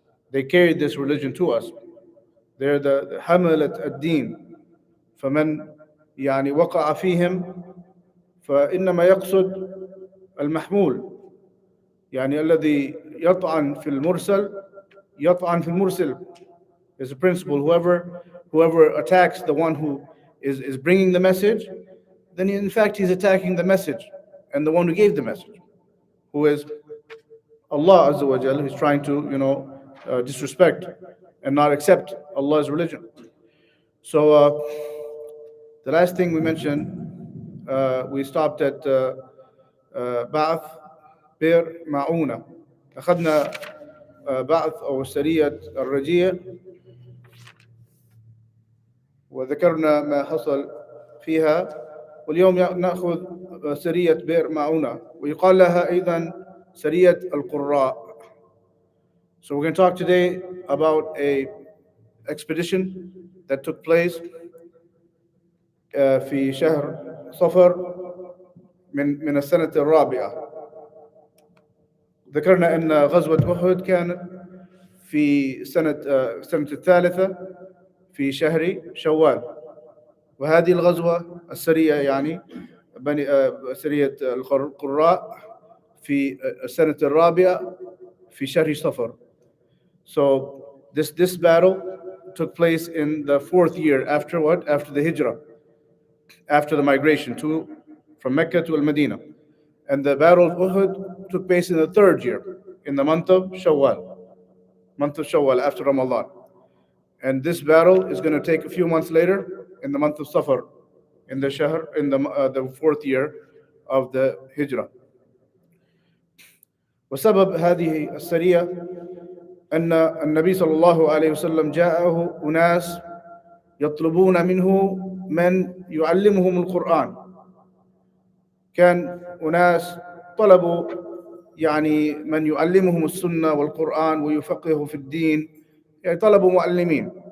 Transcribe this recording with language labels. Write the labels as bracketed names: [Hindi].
[English] They carried this religion to us. They're the [Arabic] hamalat ad-din. فمن يعني وقع فيهم فإنما يقصد المحمول، يعني الذي يطعن في المرسل يطعن في المرسل. [English] There's a principle: whoever attacks the one who is bringing the message, then in fact he's attacking the message and the one who gave the message, who is Allah Azza wa Jal, who's trying to disrespect and not accept Allah's religion. So the last thing we mentioned, we stopped at [Arabic] بعث بئر معونة. أخذنا بعث أو سرية الرجية وذكرنا ما حصل فيها، واليوم نأخذ سرية بئر معونة ويقال لها أيضا سرية القراء. [English] So we're going to talk today about a expedition that took place [Arabic] في شهر صفر من السنة الرابعة. ذكرنا أن غزوة أحد كانت في سنة الثالثة في شهر شوال، وهذه الغزوة السرية يعني سرية القراء في السنة الرابعة في شهر صفر. [English] So this battle took place in the fourth year after what? After the hijrah, after the migration from Mecca to Al-Medina. And the battle of Uhud took place in the third year, in the month of Shawwal after Ramadan. And this battle is going to take a few months later in the month of Safar, in the fourth year of the Hijrah. [Arabic] وسبب هذه السرية أن النبي صلى الله عليه وسلم جاءه أناس يطلبون منه من يعلمهم القرآن. كان أناس طلبوا يعني من يعلمهم السنة والقرآن ويفقهوا في الدين، يعني طلبوا معلمين.